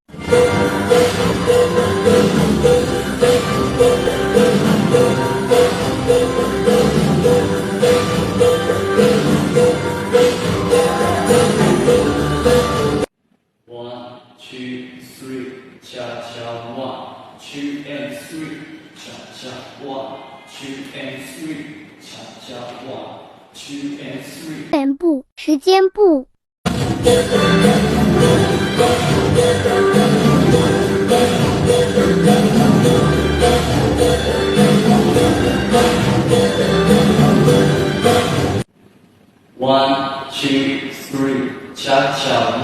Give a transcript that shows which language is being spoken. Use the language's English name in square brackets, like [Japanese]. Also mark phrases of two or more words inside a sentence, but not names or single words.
[English] One, two, three, cha cha. 1, 2 and 3, cha cha. 1, 2 and 3, cha cha. 1, 2 and 3. 全部时间部。 1, 2, 3, cha cha.